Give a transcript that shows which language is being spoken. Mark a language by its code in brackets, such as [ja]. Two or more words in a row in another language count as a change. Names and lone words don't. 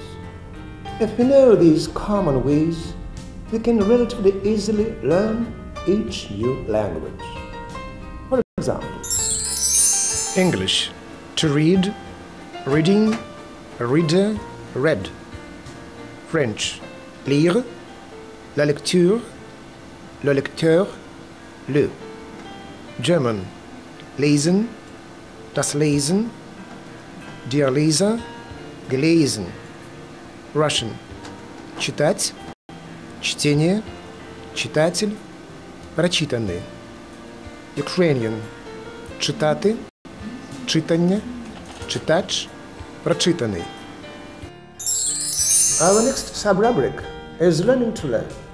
[en] If we know these common ways, we can relatively easily learn each new language. For example, English, to read, reading, reader, read. French, [fr] lire, la lecture, le lecteur, le. [de] German, lesen, das Lesen, der Leser, gelesen. [ru] Russian, читать, чтение, читатель, прочитанный. [uk] Ukrainian, читати, читання, читач, прочитаний. [en] Our next sub-rubric is learning to learn.